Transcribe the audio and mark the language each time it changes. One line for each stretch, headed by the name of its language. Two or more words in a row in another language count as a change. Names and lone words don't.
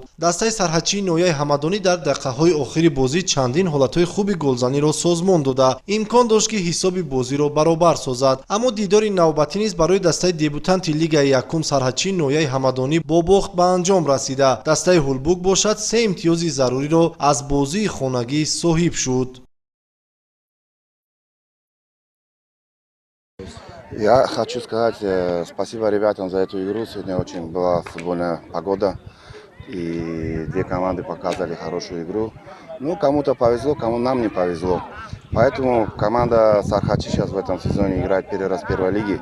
Tajik: дастаи сарҳадчии ноҳияи Ҳамадонӣ дар дақиқаҳои охири бозӣ чандин ҳолатҳои хуби голзаниро созмон дода имкон дошт ки ҳисоби бозиро баробар созад, аммо дидори навбатӣ низ барои дастаи дебютанти Лигаи Якум сарҳадчии ноҳияи Ҳамадонӣ бо бохт ба анҷом расида дастаи ҳулбук бошад 3 имтиёзи заруриро аз бозии хонагӣ соҳиб шуд.
Russian: Я хочу сказать спасибо ребятам за эту игру. Сегодня очень была футбольная погода. И две команды показали хорошую игру. Ну, кому-то повезло, кому нам не повезло. Поэтому команда Сархачи сейчас в этом сезоне играет первый раз в первой лиге.